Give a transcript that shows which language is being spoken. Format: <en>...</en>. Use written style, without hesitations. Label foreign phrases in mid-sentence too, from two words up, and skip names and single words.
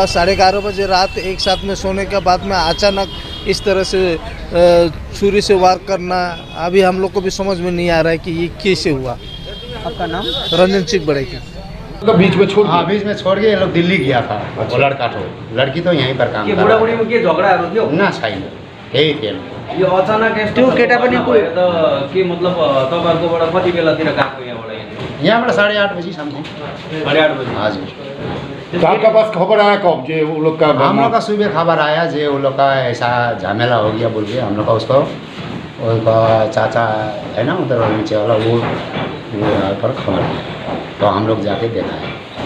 <hi>11:30 बजे रात एक साथ में सोने के बाद में अचानक इस तरह से छुरी से वार करना, अभी हम लोग को भी समझ में नहीं आ रहा है कि ये कैसे हुआ। आपका नाम? रंजन सिंह बड़ेकी। तो बीच में छोड़ हाँ, बीच में छोड़ के ये लोग दिल्ली गया था। वो लड़का तो लड़की तो यहीं पर काम कर रहा</hi> <ne>बुढाबुढीमा के झगडाहरू थियो? ना छैन, यही थियो। यो अचानक यस्तो त्यो केटा पनि भयो त के मतलब तपाईँहरूकोबाट कति बेलातिर गएको यहाँबाट? यहाँबाट 8:30 बजी समथिंग। 8:30 बजे? हजुर।</ne> <hi>तो आपका पास खबर आया कब जे वो लोग का? हम लोग का सुबह खबर आया जे वो लोग का ऐसा झमेला हो गया बोल के। हम लोग का उसको उनका चाचा है ना उधर नीचे वाला, वो पर खबर, तो हम लोग जाके देखा है।</hi>